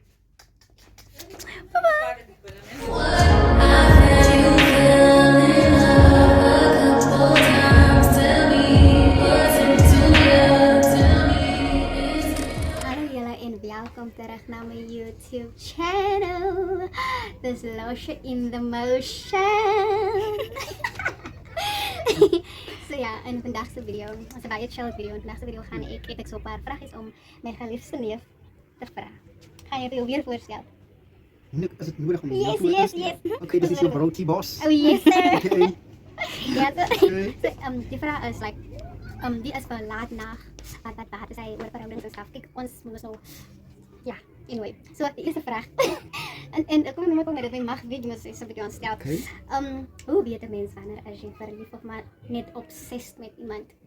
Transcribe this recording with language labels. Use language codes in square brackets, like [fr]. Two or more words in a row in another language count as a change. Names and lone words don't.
[en] Bye bye. [af] Hallo julle en welkom terug na my YouTube channel. Dis Losje [en] in the motion. [af] So ja, in vandag se video, ons 'n baie chill video. In vandag se video gaan ek so 'n paar vragies om my geliefde neef te vra. Ga jy jou weer voorstel? [nl] Is het nodig om [en] Yes, [af] jou [en] yes, [af] te [en] yes. [nl] Oké, dit is jouw broodje, [en] boss. Oh yes sir. [af] Oké. Ja, so, [en] Okay. [af] so die vraag is like, die is vir laat nag. Wat is hy oor verhoudings en stuff. Kyk, ons moet nou, ja, anyway. So die eerste vraag. en ek kom net met dit my mag weet, mos is 'n bietjie ontstel. [en] Okay. [af] Hoe weet 'n mens wanneer as jy verlief of maar net obsessed met iemand?